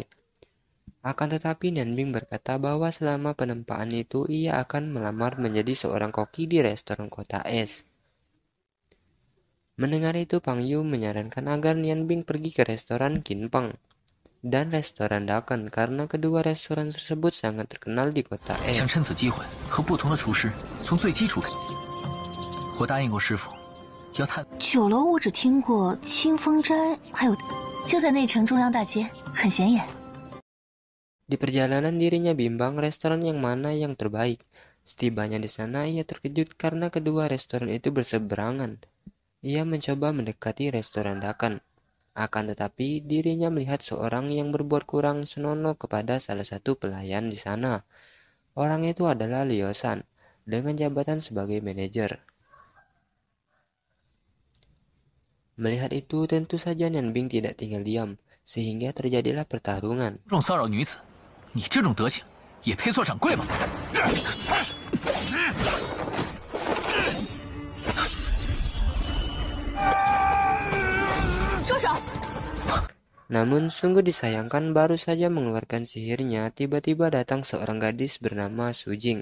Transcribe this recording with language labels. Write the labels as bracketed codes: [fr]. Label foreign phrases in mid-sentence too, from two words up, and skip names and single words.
[id] Akan tetapi Nian Bing berkata bahwa selama penempaan itu ia akan melamar menjadi seorang koki di restoran kota es. Mendengar itu, Pang Yu menyarankan agar Nian Bing pergi ke restoran Qin Peng dan restoran Daken karena kedua restoran tersebut sangat terkenal di kota es. [zh] 想趁此机会和不同的厨师从最基础开始。我答应过师傅。酒楼我只听过清风斋，还有就在内城中央大街，很显眼。 [id] Di perjalanan dirinya bimbang restoran yang mana yang terbaik. Setibanya di sana ia terkejut karena kedua restoran itu berseberangan. Ia mencoba mendekati restoran Daken. Akan tetapi dirinya melihat seorang yang berbuat kurang senonoh kepada salah satu pelayan di sana. Orang itu adalah Liu Shan dengan jabatan sebagai manajer. Melihat itu, tentu saja Nian Bing tidak tinggal diam, sehingga terjadilah pertarungan. [zh] 这种骚扰女子，你这种德行也配做掌柜吗？ [id] Namun sungguh disayangkan baru saja mengeluarkan sihirnya, tiba-tiba datang seorang gadis bernama Su Jing.